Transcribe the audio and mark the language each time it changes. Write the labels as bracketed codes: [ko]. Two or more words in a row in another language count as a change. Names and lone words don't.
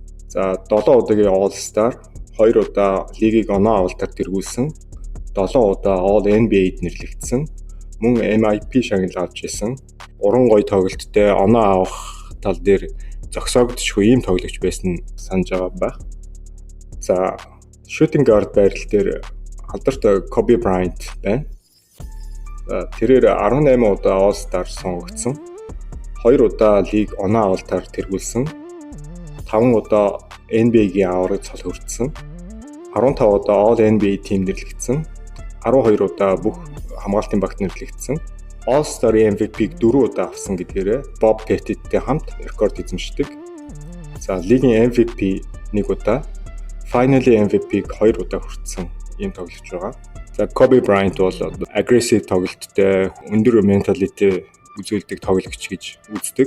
[mn] За 7 удаагийн All-Star, 2 удаа лигийг оноо авалтаар тэргүүлсэн, 7 удаа All NBA-д нэрлэгдсэн, мөн MIP шагнал авч исэн. Уран гоё тоглолттой оноо авах тал дээр зогсоогдчихгүй ийм тоглогч байсан санаж байгаа байх. За, [en] shooting guard [mn] байрал дээр алдарт Kobe Bryant байна. Тэрээр 18 удаа All-Star сонгогдсон, 2 удаа лиг оноо авалтаар тэргүүлсэн, 5 удаа NBA-гийн аваргыг цол хүртсэн, 15 удаа All NBA team нэрлэгдсэн, 12 удаа бүх хамгаалтын багт нэрлэгдсэн. All-Star MVP-г 4 удаа авсан гэдгээрээ Bob Pettit-тэй хамт рекорд эзэмшдэг. За, лигийн MVP 1 удаа, Finally MVP-г 2 удаа хүртсэн ийм тоглогч байгаа. За, Kobe Bryant бол aggressive тоглолттой, өндөр mentality үзүүлдэг тоглогч гэж үздэг.